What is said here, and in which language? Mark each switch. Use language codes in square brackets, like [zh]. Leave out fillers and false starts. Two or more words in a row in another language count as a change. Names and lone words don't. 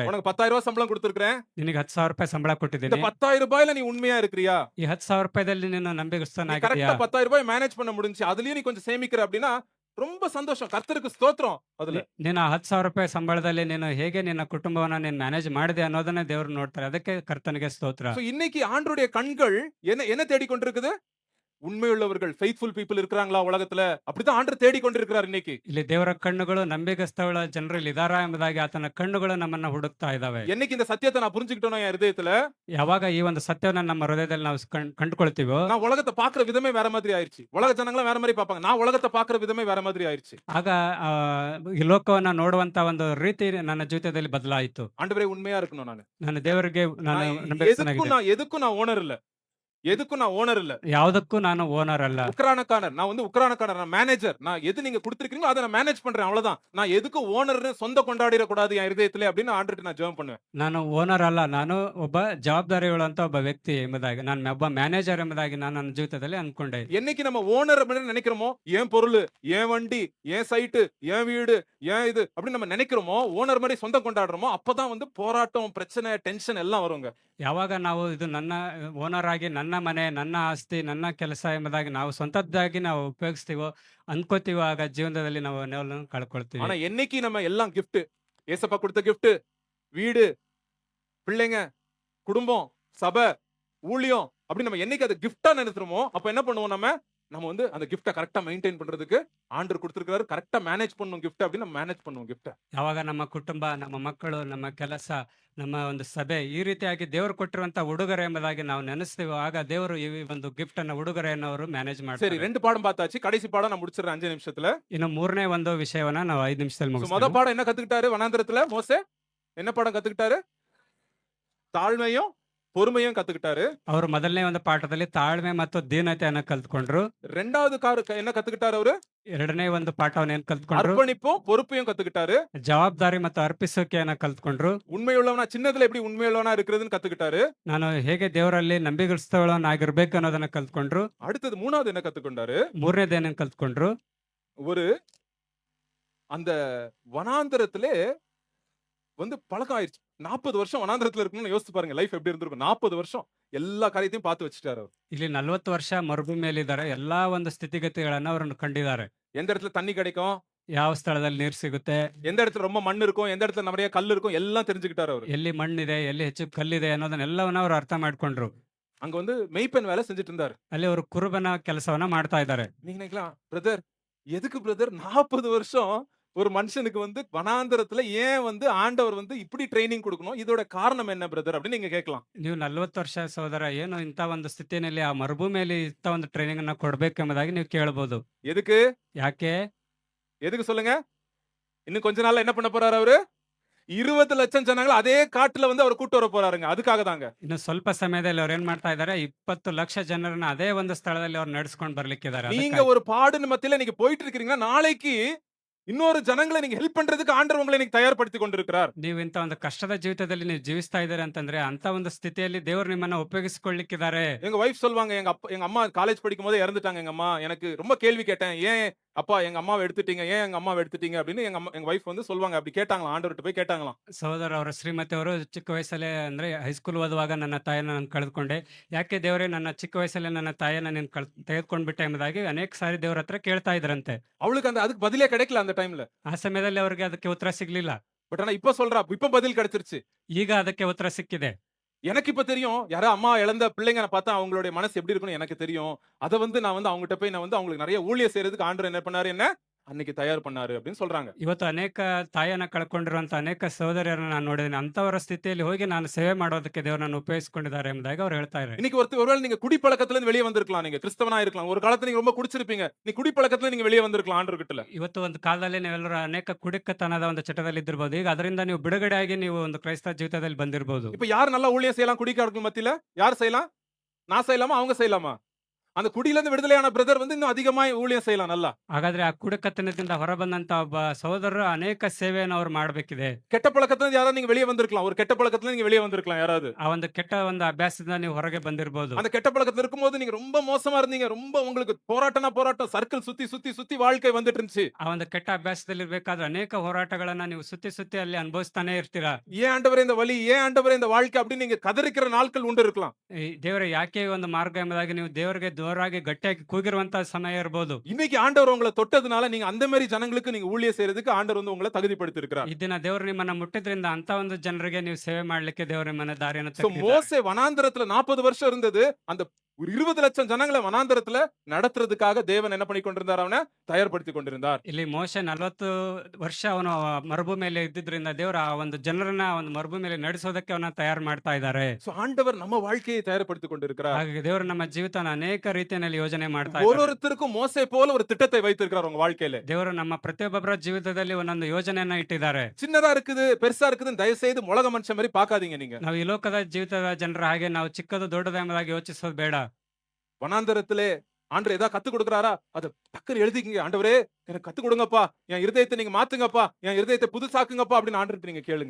[ta] உனக்கு 10,000 ரூபாய் சம்பளம் கொடுத்திருக்கிறேன், [kn] ನಿನಗೆ 10,000 ರೂಪಾಯಿ ಸಂಬಳ [ta] இந்த [kn] ಕೊಟ್ಟಿದ್ದೀನಿ, [ta] 10,000 ரூபாயில நீ உண்மையா இருக்கிறியா? [kn] ಈ 10,000 ರೂಪಾಯಿದಲ್ಲಿ ನೀನು [ta] நீ [kn] ನಂಬಿಗಸ್ತನಾಗಿದ್ದೀಯಾ? [ta] கரெக்டா 10,000 ரூபாய் மேனேஜ் பண்ண முடிஞ்சு, அதுலயும் நீ கொஞ்சம் சேமிக்கிற அப்படின்னா ரொம்ப சந்தோஷம். கர்த்தருக்கு ஸ்தோத்திரம். அதுல [kn] ನೀನು 10,000 ರೂಪಾಯಿ ಸಂಬಳದಲ್ಲಿ ನೀನು ಹೇಗೆ ನಿನ್ನ ಕುಟುಂಬವನ್ನ ನೀನು ಮ್ಯಾನೇಜ್ ಮಾಡಿದೆ ಅನ್ನೋದನ್ನ ದೇವರು ನೋಡ್ತಾರೆ, ಅದಕ್ಕೆ ಕರ್ತನಿಗೆ ಸ್ತೋತ್ರ. [ta] So, இன்னைக்கு ஆண்டவருடைய கண்கள் என்ன தேடிக்கொண்டிருக்குது? உண்மையுள்ளவர்கள், [en] faithful people [ta] இருக்கிறாங்களா உலகத்துல? அப்படிதான் ஆண்டவர் தேடிக்கொண்டிருக்கிறார் இன்னைக்கு. [kn] ಇಲ್ಲಿ ದೇವರ ಕಣ್ಣುಗಳು ನಂಬಿಗಸ್ತಗಳ ಜನರಲ್ಲಿ ಇದಾರಾ ಎಂಬುದಾಗಿ ಆತನ ಕಣ್ಣುಗಳು ನಮ್ಮನ್ನ ಹುಡುಕ್ತಾ ಇದಾವೆ. [ta] என்னைக்கு இந்த சத்தியத்தை நான் புரிஞ்சுக்கிட்டோம் என் இதயத்துல, [kn] ಯಾವಾಗ ಈ ಒಂದು ಸತ್ಯವನ್ನ ನಮ್ಮ ಹೃದಯದಲ್ಲಿ ನಾವು ಕಂಡುಕೊಳ್ತೀವೋ, [ta] நான் உலகத்தை பாக்குற விதமே வேற மாதிரி ஆயிருச்சு. உலக ஜனங்களும் வேற மாதிரி பாப்பாங்க, நான் உலகத்தை பாக்குற விதமே வேற மாதிரி ஆயிருச்சு. [kn] ಆಗ ಈ ಲೋಕವನ್ನ ನೋಡುವಂತ ಒಂದು ರೀತಿ ನನ್ನ ಜೀವಿತದಲ್ಲಿ ಬದಲಾಯಿತು. [ta] ஆண்டவரே உண்மையா இருக்கணும். [kn] ನನ್ನ ದೇವರಿಗೆ ನಾನು ನಂಬಿಗಸ್ತನಾಗಿದ್ದೆ. [ta] எதுக்கும் நான் ஓனர் இல்ல. [kn] ಯಾವುದಕ್ಕೂ ನಾನು ಓನರ್ ಅಲ್ಲ. [ta] உக்ரானக்காரர், நான் வந்து உக்ரானக்காரர், நான் மேனேஜர். நான் எது நீங்க கொடுத்திருக்கீங்களோ அதை நான் மேனேஜ் பண்றேன், அவ்வளவுதான். நான் எதுக்கு ஓனர்னு சொந்த கொண்டாடிட கூடாது என் இதயத்திலே அப்படின்னு ஆண்டவர்கிட்ட நான் ஜெபம் பண்ணுவேன். [kn] ನಾನು ಓನರ್ ಅಲ್ಲ, ನಾನು ಒಬ್ಬ ಜವಾಬ್ದಾರಿಯುಳ್ಳಂತ ಒಬ್ಬ ವ್ಯಕ್ತಿ ಎಂಬುದಾಗಿ, ನಾನು ಒಬ್ಬ ಮ್ಯಾನೇಜರ್ ಎಂಬುದಾಗಿ ನಾನು ನನ್ನ ಜೀವಿತದಲ್ಲಿ ಅನ್ಕೊಂಡೆ. [ta] என்னைக்கு நம்ம ஓனர் அப்படின்னு நினைக்கிறோமோ, என் பொருள், என் வண்டி, என் சைட்டு, என் வீடு, என் இது அப்படின்னு நம்ம நினைக்கிறோமோ, ஓனர் மாதிரி சொந்தம் கொண்டாடுறோமோ, அப்பதான் வந்து போராட்டம், பிரச்சனை, டென்ஷன் எல்லாம் வருங்க. [kn] ಯಾವಾಗ ನಾವು ಇದು ನನ್ನ ಓನರ್ ಆಗಿ ನನ್ನ ಮನೆ, ನನ್ನ ಆಸ್ತಿ, ನನ್ನ ಕೆಲಸ ಎಂಬುದಾಗಿ ನಾವು ಸ್ವಂತದ್ದಾಗಿ ನಾವು ಉಪಯೋಗಿಸ್ತೀವೋ, ಅನ್ಕೋತೀವೋ ಆಗ ಜೀವನದಲ್ಲಿ ನಾವು ನೆರಳನ್ನು ಕಳ್ಕೊಳ್ತೀವಿ. [ta] ஆனா என்னைக்கு நம்ம எல்லாம் கிஃப்ட், ஏசப்பா கொடுத்த கிஃப்ட், வீடு, பிள்ளைங்க, குடும்பம், சபை, ஊழியம் அப்படி நம்ம என்னைக்கு அதை கிஃப்டா நினைக்கிறோமோ அப்ப என்ன பண்ணுவோம் நம்ம வந்து அந்த கிஃப்ட கரெக்டா மெயின்டைன் பண்றதுக்கு ஆண்டவர் கொடுத்திருக்காரு, கரெக்டா மேனேஜ் பண்ணணும் கிஃப்ட் அப்படி நம்ம மேனேஜ் பண்ணுவோம் கிஃப்ட. [kn] ಯಾವಾಗ ನಮ್ಮ ಕುಟುಂಬ, ನಮ್ಮ ಮಕ್ಕಳು, ನಮ್ಮ ಕೆಲಸ, ನಮ್ಮ ಒಂದು ಸಭೆ ಈ ರೀತಿಯಾಗಿ ದೇವರು ಕೊಟ್ಟಿರುವಂತ ಉಡುಗೊರೆ ಎಂಬುದಾಗಿ ನಾವು ನೆನೆಸ್ತೀವೋ ಆಗ ದೇವರು ಈ ಒಂದು ಗಿಫ್ಟ್ ಅನ್ನ ಉಡುಗೊರೆಯನ್ನು ಅವರು ಮ್ಯಾನೇಜ್ [ta] சரி, [kn] ಮಾಡ್ತಾರೆ. [ta] 2 பாடம் பார்த்தாச்சு. கடைசி பாடம் நான் முடிச்சிடுறேன் 5 நிமிஷத்துல. [kn] ಇನ್ನು ಮೂರನೇ ಒಂದು ವಿಷಯವನ್ನ ನಾವು 5 ನಿಮಿಷದಲ್ಲಿ [ta] முத [kn] ಮುಗಿಸ್ತೇವೆ. [ta] பாடம் என்ன கத்துக்கிட்டாரு வனாந்திரத்துல மோசே? என்ன பாடம் கத்துக்கிட்டாரு? தாழ்மையும் பொறுமையும் கத்துக்கிட்டாரு. [kn] ಅವರು ಮೊದಲನೇ ಒಂದು ಪಾಠದಲ್ಲಿ ತಾಳ್ಮೆ ಮತ್ತು ದೀನತೆಯನ್ನು ಕಲ್ತ್ಕೊಂಡ್ರು. [ta] ரெண்டாவது என்ன கத்துக்கிட்டாரு அவரு? [kn] ಎರಡನೇ ಒಂದು ಪಾಠವನ್ನು ಏನ್ ಕಲ್ತ್ಕೊಂಡ್ರು? [ta] அர்ப்பணிப்பும் பொறுப்பையும் கத்துக்கிட்டாரு. [kn] ಜವಾಬ್ದಾರಿ ಮತ್ತು ಅರ್ಪಿಸುವಿಕೆಯನ್ನ ಕಲ್ತ್ಕೊಂಡ್ರು. [ta] உண்மையுள்ளவனா, சின்னதுல எப்படி உண்மையுள்ளவனா இருக்கிறதுன்னு கத்துக்கிட்டாரு. [kn] ನಾನು ಹೇಗೆ ದೇವರಲ್ಲಿ ನಂಬಿಗಸ್ತವನಾಗಿರ್ಬೇಕು ಅನ್ನೋದನ್ನ ಕಲ್ತ್ಕೊಂಡ್ರು. [ta] அடுத்தது 3வது என்ன கத்துக்கொண்டாரு? [kn] ಮೂರನೇದೇನೇನ್ ಕಲ್ತ್ಕೊಂಡ್ರು? [ta] ஒரு அந்த வனாந்தரத்திலே வந்து பழக்கம் ஆயிருச்சு. 40 வருஷம் வனாந்தரத்துல இருக்கணும்னு யோசிச்சு பாருங்க, லைஃப் எப்படி இருந்திருக்கும். 40 வருஷம் எல்லா காரியத்தையும் பார்த்து வச்சுட்டாரு அவர். [kn] ಇಲ್ಲಿ 40 ವರ್ಷ ಮರುಭೂಮಿಯಲ್ಲಿದ್ದಾರೆ. ಎಲ್ಲಾ ಒಂದು ಸ್ಥಿತಿಗತಿಗಳನ್ನ ಅವರು ಕಂಡಿದ್ದಾರೆ. [ta] எந்த இடத்துல தண்ணி கிடைக்கும், [kn] ಯಾವ ಸ್ಥಳದಲ್ಲಿ ನೀರು ಸಿಗುತ್ತೆ, [ta] எந்த இடத்துல ரொம்ப மண் இருக்கும், எந்த இடத்துல நிறைய கல் இருக்கும், எல்லாம் தெரிஞ்சுக்கிட்டாரு அவரு. [kn] ಎಲ್ಲಿ ಮಣ್ಣಿದೆ, ಎಲ್ಲಿ ಹೆಚ್ಚು ಕಲ್ಲಿದೆ ಅನ್ನೋದನ್ನೆಲ್ಲವನ್ನ ಅವರು ಅರ್ಥ ಮಾಡ್ಕೊಂಡ್ರು. [ta] அங்க வந்து மெய்ப்பெண் வேலை செஞ்சுட்டு இருந்தாரு. [kn] ಅಲ್ಲಿ ಅವರು ಕುರುಬನ ಕೆಲಸವನ್ನ ಮಾಡ್ತಾ ಇದ್ದಾರೆ. [ta] நீங்க நினைக்கலாம், பிரதர் எதுக்கு பிரதர் 40 வருஷம் ஒரு மனுஷனுக்கு வந்து வனாந்தரத்துல ஏன் வந்து ஆண்டவர் வந்து இப்படி ட்ரைனிங் கொடுக்கணும், இதோட காரணம் என்ன பிரதர் அப்படின்னு நீங்க கேட்கலாம். [kn] ನೀವು 40 ವರ್ಷ ಸಹೋದರ ಏನು ಇಂಥ ಒಂದು ಸ್ಥಿತಿಯಲ್ಲಿ ಆ ಮರುಭೂಮಿಯಲ್ಲಿ ಇಂಥ ಒಂದು ಟ್ರೈನಿಂಗ್ ಅನ್ನ ಕೊಡ್ಬೇಕು ಎಂಬುದಾಗಿ ನೀವು ಕೇಳಬಹುದು. [ta] எதுக்கு [kn] ಯಾಕೆ? [ta] எதுக்கு சொல்லுங்க? இன்னும் கொஞ்ச நாள்ல என்ன பண்ண போறாரு அவரு? 20 லட்சம் ஜனங்களை அதே காட்டுல வந்து அவர் கூட்டு வர போறாருங்க. அதுக்காக தாங்க. [kn] ಇನ್ನು ಸ್ವಲ್ಪ ಸಮಯದಲ್ಲಿ ಅವ್ರು ಏನ್ ಮಾಡ್ತಾ ಇದ್ದಾರೆ, 20 ಲಕ್ಷ ಜನರನ್ನ ಅದೇ ಒಂದು ಸ್ಥಳದಲ್ಲಿ ಅವ್ರು ನಡೆಸ್ಕೊಂಡು ಬರ್ಲಿಕ್ಕಿದ್ದಾರೆ. [ta] நீங்க ஒரு பாடுன்னு மத்தியில நீங்க போயிட்டு இருக்கீங்கன்னா, நாளைக்கு இன்னொரு ஜனங்களை நீங்க ஹெல்ப் பண்றதுக்கு ஆண்டவர் உங்களை இன்னைக்கு தயார்படுத்தி கொண்டிருக்கிறார். [kn] ನೀವು ಇಂಥ ಒಂದು ಕಷ್ಟದ ಜೀವಿತದಲ್ಲಿ ನೀವು ಜೀವಿಸ್ತಾ ಇದ್ದಾರೆ ಅಂತಂದ್ರೆ ಅಂತ ಒಂದು ಸ್ಥಿತಿಯಲ್ಲಿ ದೇವರು ನಿಮ್ಮನ್ನ ಉಪಯೋಗಿಸಿಕೊಳ್ಳಿಕ್ಕಿದ್ದಾರೆ. [ta] எங்க வைஃப் சொல்வாங்க, எங்க அம்மா காலேஜ் படிக்கும் போதே இறந்துட்டாங்க. எங்க அம்மா எனக்கு ரொம்ப கேள்வி கேட்டேன், ஏன் அப்பா எங்க அம்மாவை எடுத்துட்டீங்க, ஏன் எங்க அம்மாவை எடுத்துட்டீங்க அப்படின்னு எங்க வைஃப் வந்து சொல்வாங்க. அப்படி கேட்டாங்களாம், ஆண்டவர்கிட்ட போய் கேட்டாங்களாம். [kn] ಸಹೋದರ ಅವರ ಶ್ರೀಮತಿ ಅವರು ಚಿಕ್ಕ ವಯಸ್ಸಲ್ಲೇ ಅಂದ್ರೆ ಹೈಸ್ಕೂಲ್ ಓದುವಾಗ ನನ್ನ ತಾಯಿಯನ್ನು ನಾನು ಕಳೆದುಕೊಂಡೆ, ಯಾಕೆ ದೇವರೇ ನನ್ನ ಚಿಕ್ಕ ವಯಸ್ಸಲ್ಲೇ ನನ್ನ ತಾಯಿಯನ್ನ ನೀನು ತೆಗೆದುಕೊಂಡ್ಬಿಟ್ಟೆ ಎಂಬುದಾಗಿ ಅನೇಕ ಸಾರಿ ದೇವರ ಹತ್ರ ಕೇಳ್ತಾ ಇದ್ರಂತೆ. [ta] அவளுக்கு அதுக்கு பதிலே கிடைக்கல அந்த டைம்ல. [kn] ಆ ಸಮಯದಲ್ಲಿ ಅವರಿಗೆ ಅದಕ್ಕೆ ಉತ್ತರ ಸಿಗ್ಲಿಲ್ಲ. [ta] பட் ஆனா இப்ப சொல்றா, இப்ப பதில் கிடைச்சிருச்சு. [kn] ಈಗ ಅದಕ್ಕೆ ಉತ್ತರ ಸಿಕ್ಕಿದೆ. [ta] எனக்கு இப்ப தெரியும், யாரா அம்மா இழந்த பிள்ளைங்களை பார்த்தா அவங்களுடைய மனசு எப்படி இருக்குன்னு எனக்கு தெரியும். அத வந்து நான் வந்து அவங்ககிட்ட போய் நான் வந்து அவங்களுக்கு நிறைய ஊழியம் செய்யறதுக்கு ஆண்டவர் என்ன பண்ணாரு, என்ன அன்னைக்கு தயார் பண்ணாரு அப்படின்னு சொல்றாங்க. [kn] ಇವತ್ತು ಅನೇಕ ತಾಯಿಯನ್ನ ಕಳ್ಕೊಂಡಿರುವಂತ ಅನೇಕ ಸಹೋದರಿಯರನ್ನ ನಾನು ನೋಡಿದ್ದೀನಿ. ಅಂತವರ ಸ್ಥಿತಿಯಲ್ಲಿ ಹೋಗಿ ನಾನು ಸೇವೆ ಮಾಡೋದಕ್ಕೆ ದೇವರನ್ನು ಉಪಯೋಗಿಸಿಕೊಂಡಿದ್ದಾರೆ ಎಂಬುದಾಗಿ ಅವ್ರು ಹೇಳ್ತಾ ಇದ್ದಾರೆ. [ta] இன்னைக்கு ஒருவேளை நீங்க குடிப்பழக்கத்துல இருந்து வெளியே வந்திருக்கலாம், நீங்க கிறிஸ்தவனா இருக்கலாம். ஒரு காலத்துல நீங்க ரொம்ப குடிச்சிருப்பீங்க, நீ குடிப்பழக்கத்துல நீங்க வெளியே வந்திருக்கலாம் ஆண்டவர்கிட்ட. [kn] ಇವತ್ತು ಒಂದು ಕಾಲದಲ್ಲಿ ನೀವೆಲ್ಲರೂ ಅನೇಕ ಕುಡಿಕತನದ ಒಂದು ಚಟದಲ್ಲಿ ಇದ್ದಿರಬಹುದು. ಈಗ ಅದರಿಂದ ನೀವು ಬಿಡುಗಡೆಯಾಗಿ ನೀವು ಒಂದು ಕ್ರೈಸ್ತ ಜೀವಿತದಲ್ಲಿ ಬಂದಿರಬಹುದು. [ta] இப்ப யார் நல்லா ஊழியம் செய்யலாம் குடிக்காரர்கள் மத்தியில? யார் செய்யலாம்? நான் செய்யலாமா, அவங்க செய்யலாமா? அந்த குடியில இருந்து விடுதலையான பிரதர் வந்து இன்னும் அதிகமா ஊழியம் செய்யலாம் நல்லா. [kn] ಹಾಗಾದ್ರೆ ಆ ಕುಡಿಕತನದಿಂದ ಹೊರಬಂದಂತ ಒಬ್ಬ ಸಹೋದರರು ಅನೇಕ ಸೇವೆಯನ್ನು ಅವ್ರು ಮಾಡಬೇಕಿದೆ. [ta] கெட்ட பழக்கத்துல இருந்து யாராவது நீங்க வெளியே வந்திருக்கலாம், ஒரு கெட்ட பழக்கத்துல நீங்க வெளியே வந்திருக்கலாம் யாராவது. [kn] ಆ ಒಂದು ಕೆಟ್ಟ ಒಂದು ಅಭ್ಯಾಸದಿಂದ ನೀವು ಹೊರಗೆ ಬಂದಿರಬಹುದು. [ta] அந்த கெட்ட பழக்கத்துல இருக்கும்போது நீங்க ரொம்ப மோசமா இருந்தீங்க, ரொம்ப உங்களுக்கு போராட்டம் சர்க்கிள் சுத்தி சுத்தி சுத்தி வாழ்க்கை வந்துட்டு இருந்துச்சு. [kn] ಆ ಒಂದು ಕೆಟ್ಟ ಅಭ್ಯಾಸದಲ್ಲಿ ಇರ್ಬೇಕಾದ್ರೆ ಅನೇಕ ಹೋರಾಟಗಳನ್ನ ನೀವು ಸುತ್ತಿ ಸುತ್ತಿ ಅಲ್ಲಿ ಅನುಭವಿಸ್ತಾನೆ ಇರ್ತೀರಾ. [ta] ஏன் ஆண்டவரே இந்த வலி, ஏன் ஆண்டவரே இந்த வாழ்க்கை அப்படின்னு நீங்க கதறிக்கிற நாட்கள் உண்டு இருக்கலாம். [kn] ಈ ದೇವರ ಯಾಕೆ ಈ ಒಂದು ಮಾರ್ಗ ಎಂಬುದಾಗಿ ನೀವು ದೇವರಿಗೆ ದೂರಾಗಿ ಗಟ್ಟಿಯಾಗಿ ಕೂಗಿರುವಂತ ಸಮಯ ಇರಬಹುದು. [ta] இன்னைக்கு ஆண்டவர் உங்களை தொட்டதுனால நீங்க அந்த மாதிரி ஜனங்களுக்கு நீங்க ஊழியம் செய்யறதுக்கு ஆண்டவர் வந்து உங்களை தகுதிப்படுத்தி இருக்கிறார். [kn] ಈ ದಿನ ದೇವರು ನಿಮ್ಮನ್ನ ಮುಟ್ಟಿದ್ರಿಂದ ಅಂತ ಒಂದು ಜನರಿಗೆ ನೀವು ಸೇವೆ ಮಾಡ್ಲಿಕ್ಕೆ ದೇವರು ನಿಮ್ಮನ್ನ ದಾರಿಯನ್ನು So, ತೆಗೆದಿದ್ದಾರೆ. [ta] மோசே வனாந்தரத்துல 40 வருஷம் இருந்தது. அந்த ஒரு 20 லட்சம் ஜனங்களை வனாந்தரத்துல நடத்துறதுக்காக தேவன் என்ன பண்ணி கொண்டிருந்தார், அவனை தயார்படுத்தி கொண்டிருந்தார். [kn] ಇಲ್ಲಿ ಮೋಶೆ 40 ವರ್ಷ ಅವನು ಮರುಭೂಮಿಯಲ್ಲಿ ಇದ್ದಿದ್ರಿಂದ ದೇವರು ಆ ಒಂದು ಜನರನ್ನ ಒಂದು ಮರುಭೂಮಿಯಲ್ಲಿ ನಡೆಸೋದಕ್ಕೆ ಅವನ್ನ ತಯಾರು ಮಾಡ್ತಾ ಇದ್ದಾರೆ. [ta] So, ஆண்டவர் நம்ம வாழ்க்கையை தயார்படுத்தி கொண்டிருக்கிறார். [kn] ಹಾಗಾಗಿ ದೇವರು ನಮ್ಮ ಜೀವಿತನ ಅನೇಕ ರೀತಿಯಲ್ಲಿ ಯೋಜನೆ ಮಾಡ್ತಾ [ta] ஒரு [kn] ಇದ್ದಾರೆ. [ta] ஒருத்தருக்கும் மோசே போல ஒரு திட்டத்தை வைத்திருக்கிறார் உங்க வாழ்க்கையில. [kn] ದೇವರು ನಮ್ಮ ಪ್ರತಿಯೊಬ್ಬರ ಜೀವಿತದಲ್ಲಿ ಒಂದೊಂದು ಯೋಜನೆಯನ್ನ ಇಟ್ಟಿದ್ದಾರೆ. [ta] சின்னதா இருக்குது, பெருசா இருக்குதுன்னு தயவு செய்து உலக மனுஷன் மாதிரி பாக்காதீங்க நீங்க. [kn] ನಾವು ಈ ಲೋಕದ ಜೀವಿತದ ಜನರ ಹಾಗೆ ನಾವು ಚಿಕ್ಕದು ದೊಡ್ಡದು ಎಂಬುದಾಗಿ ಯೋಚಿಸೋದು ಬೇಡ. [ta] வனாந்தரத்திலே ஆண்டவர் ஏதாவது கத்து கொடுக்குறாரா, அதை டக்குன்னு எழுதிக்கிங்க. ஆண்டவரே எனக்கு கத்து கொடுங்கப்பா, என் இருதயத்தை நீங்க மாத்துங்கப்பா, என் இருதயத்தை புதுசாக்குங்கப்பா அப்படின்னு ஆண்டவர்கிட்ட நீங்க கேளுங்க.